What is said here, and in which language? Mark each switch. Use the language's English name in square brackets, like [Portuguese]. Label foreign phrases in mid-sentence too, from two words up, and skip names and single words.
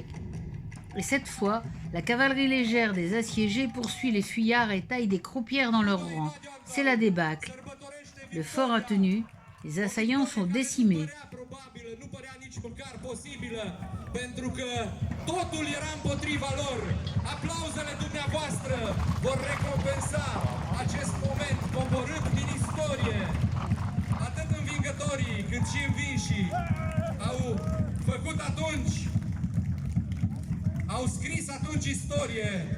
[French] Et cette fois, la cavalerie légère des assiégés poursuit les fuyards et taille des croupières dans leurs rangs. C'est la débâcle. Le fort a tenu, les assaillants sont décimés. [Romanian] probabilă, nu părea nici măcar posibilă, pentru că totul era împotriva lor. Aplauzele dumneavoastră vor recompensa acest moment coborât din istorie. Atât învingătorii cât și învinșii au făcut atunci, au scris atunci istorie.